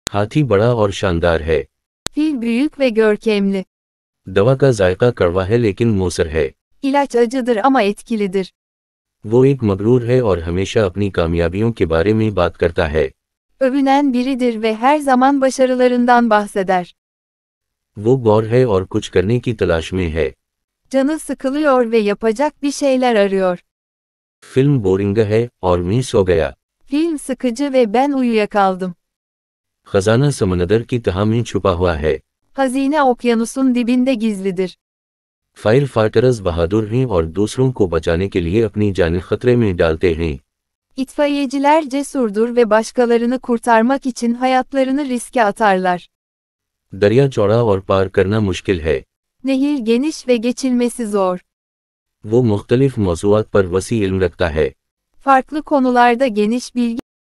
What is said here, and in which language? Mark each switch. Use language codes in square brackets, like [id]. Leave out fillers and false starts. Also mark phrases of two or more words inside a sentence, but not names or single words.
[hi] हाथी बड़ा और शानदार है। [tr] Fil büyük ve görkemli. [hi] दवा का जायका कड़वा है लेकिन मौसर है। [tr] İlaç acıdır ama etkilidir. [hi] वो एक मगरूर है और हमेशा अपनी कामयाबियों के बारे में बात करता है। [tr] Övünen biridir ve her zaman başarılarından bahseder. [hi] वो बोर है और कुछ करने की तलाश में है। [tr] Canı sıkılıyor ve yapacak bir şeyler arıyor. [en] film boring [hi] है और मैं सो गया। [tr] Film sıkıcı ve ben uyuyakaldım. [hi] खजाना समंदर की तह में छुपा हुआ है। [tr] Hazine okyanusun dibinde gizlidir. [en] fire fighters [hi] बहादुर हैं और दूसरों को बचाने के लिए अपनी जान खतरे में डालते हैं। [tr] İtfaiyeciler cesurdur ve başkalarını kurtarmak için hayatlarını riske atarlar. [hi] दरिया चौड़ा और पार करना मुश्किल है। [tr] Nehir geniş ve geçilmesi zor. [hi] वो मुख्तलिफ मौज़ूआत पर वसी इल्म रखता है। [tr] Farklı konularda geniş bilgi